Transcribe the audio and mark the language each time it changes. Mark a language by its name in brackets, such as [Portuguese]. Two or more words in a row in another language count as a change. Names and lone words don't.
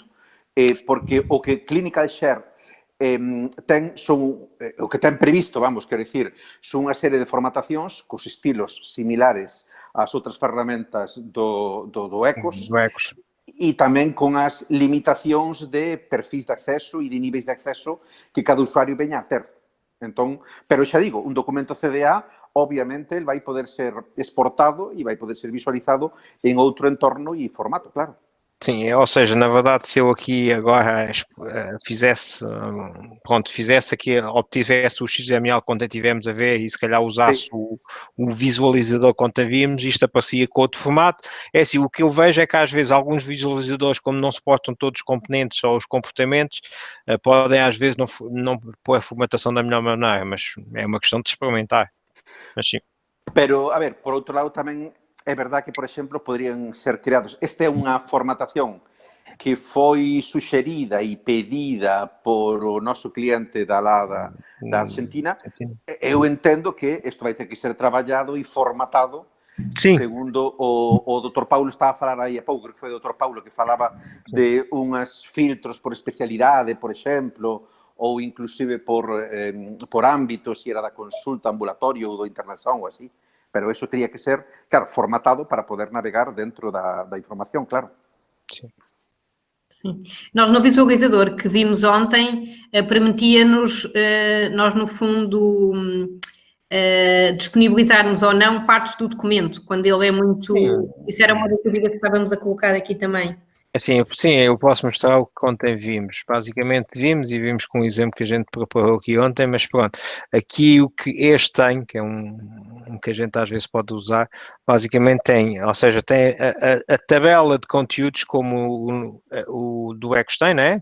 [Galician] Porque o que Clinical Share o que ten previsto, quero dicir, son unha serie de formatacións cos estilos similares ás outras ferramentas do ECOS e tamén con as limitacións de perfis de acceso e de niveis de acceso que cada usuario veña a ter. Entón, pero xa digo, un documento CDA, obviamente, vai poder ser exportado e vai poder ser visualizado en outro entorno e formato, claro. [Portuguese] Sim, ou seja, na verdade, se eu aqui agora fizesse aqui, obtivesse o XML quando estivemos a ver e se calhar usasse o visualizador quando víamos, isto aparecia com outro formato. É assim, o que eu vejo é que às vezes alguns visualizadores, como não suportam todos os componentes ou os comportamentos, podem às vezes não pôr a formatação da melhor maneira, mas é uma questão de experimentar. Mas sim. [Galician] Pero, a ver, por outro lado tamén é verdade que, por exemplo, poderían ser creados. Esta é unha formatación que foi suxerida e pedida por o noso cliente da Argentina. Eu entendo que isto vai ter que ser traballado e formatado segundo o Dr. Paulo estaba a falar aí a pouco, que foi o Dr. Paulo que falaba de unhas filtros por especialidade, por exemplo, ou inclusive por ámbitos, se era da consulta ambulatorio ou do internación ou así. Pero eso teria que ser, claro, formatado para poder navegar dentro da información, claro. [Portuguese] Sim. Sim. Nós no visualizador que vimos ontem, permitia-nos, nós no fundo, disponibilizarmos ou não partes do documento, quando ele é muito... Sim. Isso era uma das dúvidas que estávamos a colocar aqui também. Assim, sim, eu posso mostrar o que ontem vimos. Basicamente vimos com o exemplo que a gente preparou aqui ontem, mas pronto, aqui o que este tem, que é um que a gente às vezes pode usar, basicamente tem, ou seja, tem a tabela de conteúdos como o do Eckstein, né?